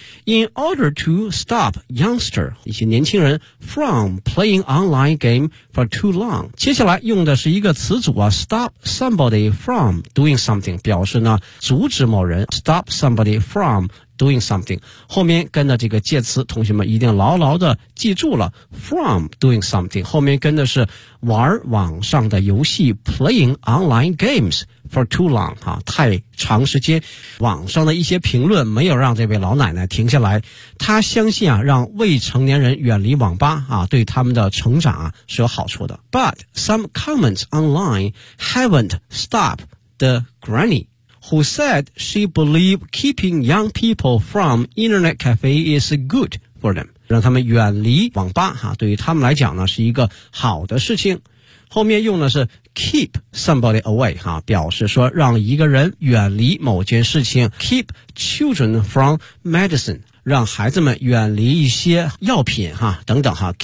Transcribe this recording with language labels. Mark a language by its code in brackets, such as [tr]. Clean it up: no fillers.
[zh] In order to stop youngster 一些年轻人 from playing online game for too long， 接下来用的是一个词组啊 stop somebody from doing something，表示呢阻止某人 stop somebody from doing something，后面跟的这个介词同学们一定牢牢的记住了 from doing something， 后面跟的是玩网上的游戏 playing online gamesfor too long 哈、啊，太长时间。网上的一些评论没有让这位老奶奶停下来，她相信啊，让未成年人远离网吧啊，对他们的成长啊是有好处的。 [en] But some comments online haven't stopped the granny who said she believed keeping young people from internet cafe is good for them。 [zh] 让他们远离网吧哈，对于他们来讲呢是一个好的事情。后面用的是 keep somebody away 哈，表示说让一个人远离某件事情。 keep children from medicine 让孩子们远离一些药品哈等等哈。